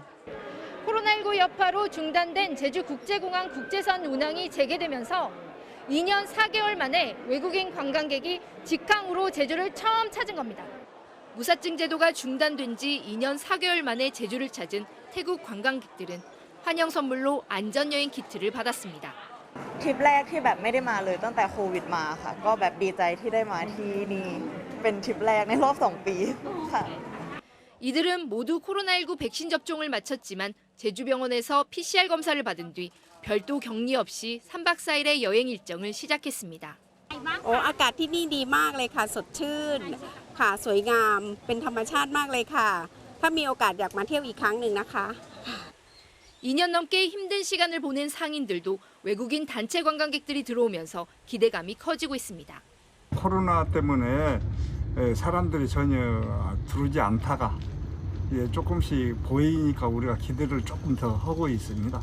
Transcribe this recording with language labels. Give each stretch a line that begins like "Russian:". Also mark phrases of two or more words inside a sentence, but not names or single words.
Korean: 코로나19 여파로 중단된 제주국제공항 국제선 운항이 재개되면서 2년 4개월 만에 외국인 관광객이 직항으로 제주를 처음 찾은 겁니다. 무사증 제도가 중단된 지 2년 4개월 만에 제주를 찾은 태국 관광객들은 환영 선물로 안전여행 키트를 받았습니다.
Thai: ทริปแรกที่แบบไม่ได้มาเลยตั้งแต่โควิดมาค่ะก็แบบดีใจที่ได้มาที่นี่เป็นทริปแรกในรอบ2 ปีค่ะ
Korean: 이들은 모두 코로나19 백신 접종을 마쳤지만 제주병원에서 PCR 검사를 받은 뒤 별도 격리 없이 3박 4일의 여행 일정을 시작했습니다.
Thai: อากาศที่นี่ดีมากเลยค่ะสดชื่นค่ะสวยงามเป็นธรรมชาติมากเลยค่ะถ้ามีโอกาสอยากมาเที่ยวอีกครั้งหนึ่งนะคะ
Korean: 2년 넘게 힘든 시간을 보낸 상인들도 외국인 단체 관광객들이 들어오면서 기대감이 커지고 있습니다. 코로나 때문에 사람들이 전혀 들어오지 않다가 조금씩 보이니까 우리가 기대를 조금 더 하고 있습니다.